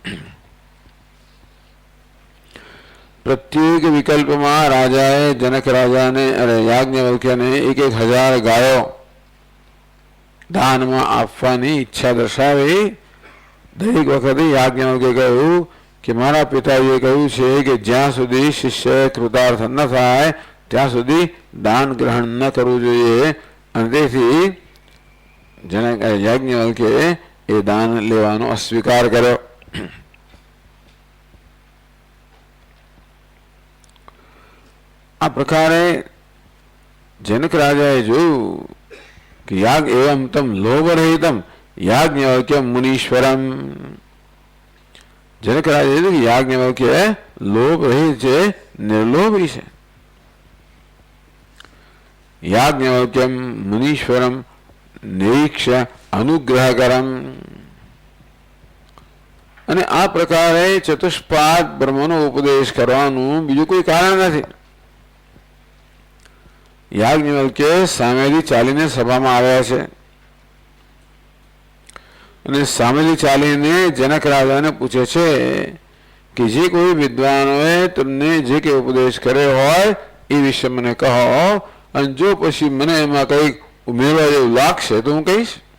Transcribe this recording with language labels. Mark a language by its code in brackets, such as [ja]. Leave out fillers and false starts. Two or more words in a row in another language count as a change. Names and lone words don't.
[gu] પ્રત્યેક વિકલ્પ મેં રાજાએ જનક રાજા ને અરે યાજ્ઞવલ્ક્ય ને 1,000 ગાયો દાન મેં આપવાની ઇચ્છા દર્શાવી। દરેક વખતે યાજ્ઞવલ્ક્ય કહૂ કિ મારા પિતાજીએ કહૂ છે કિ જ્યાં સુધી શિષ્ય કૃતાર્થ ન થાય ત્યાં સુધી દાન ગ્રહણ ન કરવું જોઈએ અને તેથી जनक याज्ञवल्क्य એ દાન લેવાનો અસ્વીકાર કર્યો। આ પ્રકારે जनक राजाએ જોયું કે [sa] याग एवं तम लोभरहितम याज्ञवल्क्यं मुनीश्वरम। [gu] जनक राजाએ જોયું કે याज्ञवल्क्य લોભ રહિત છે, નિર્લોભી છે। [sa] याज्ञवल्क्यं मुनीश्वरम निरीक्ष्य अनुग्रहकरम। [gu] અને આ પ્રકારે ચતુષ્પાદ બ્રહ્મનો ઉપદેશ કરવાનું બીજું કોઈ કારણ નથી। યાજ્ઞવલ્ક્ય સામેથી ચાલીને સભામાં આવ્યા છે અને સામેથી ચાલીને જનક રાજાને પૂછે છે કે જે કોઈ વિદ્વાનોએ તમને જે કંઈ ઉપદેશ કર્યો હોય એ વિશે મને કહો, અને જો પછી મને એમાં કંઈક ઉમેરવા જેવું લાગશે તો હું કહીશ.